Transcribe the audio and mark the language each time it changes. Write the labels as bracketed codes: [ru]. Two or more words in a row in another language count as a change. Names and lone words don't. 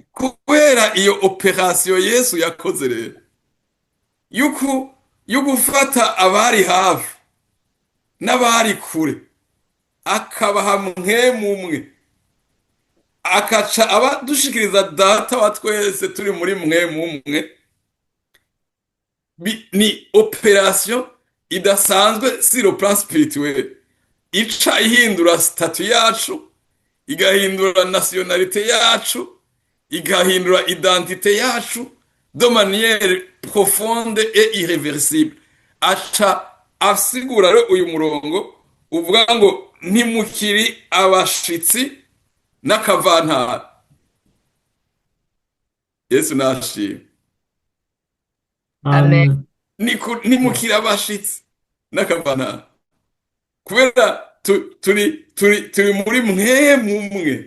[rn] Kubera iyo operation Yesu yakoze rero yo gufata abari hafi n'abari kure akabaha Mpwemu umwe akaca abadushikiriza data wa twese turi muri Mpwemu umwe, ni operation idasanzwe [fr] sur le plan spirituel, [rn] ica ihindura statut yacu, igahindura nationalité yacu, igahindura identité yacu [fr] de manière profonde et irréversible. [rn] Aca asigura rero uyu murongo uvuga ngo ntimukiri abashitsi n'akavantara. Yesu nashimwe. Amen. Ntimukiri abashitsi n'akavantara kubera turi muri Mpwemu umwe.